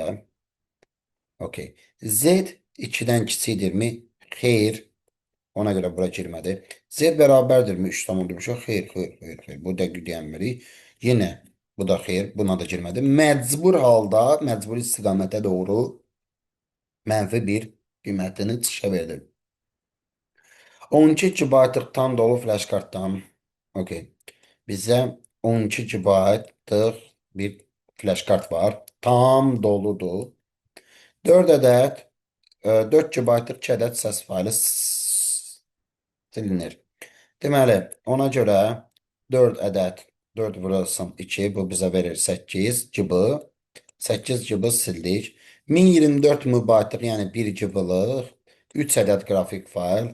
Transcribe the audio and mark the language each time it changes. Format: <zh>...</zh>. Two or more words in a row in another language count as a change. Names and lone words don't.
<az>Okey. Z 2-dən kiçikdirmi? Xeyr. Ona görə bura girmədi. Z bərabərdirmi? 3 tam oldu. Xeyr, xeyr, xeyr, xeyr. Bu dəqiq deyənmirik. Yenə bu da xeyr. Buna da girmədi. Məcbur halda, məcburi istiqamətə doğru mənfi bir qiymətini çıxışa verdi.</az> <tr>12 GB'lık tam dolu flash karttan. Okey. Bize 12 GB'lık bir flash kart var. Tam doludur. 4 adet 4 GB'lık 2 adet ses faylı silinir.</tr> <az>Deməli, ona görə 4 ədəd 4 vurulsun 2 bu bizə verir 8 GB. 8 GB sildik. 1024 MB yəni 1 GB-lıq 3 ədəd qrafik fayl.</az>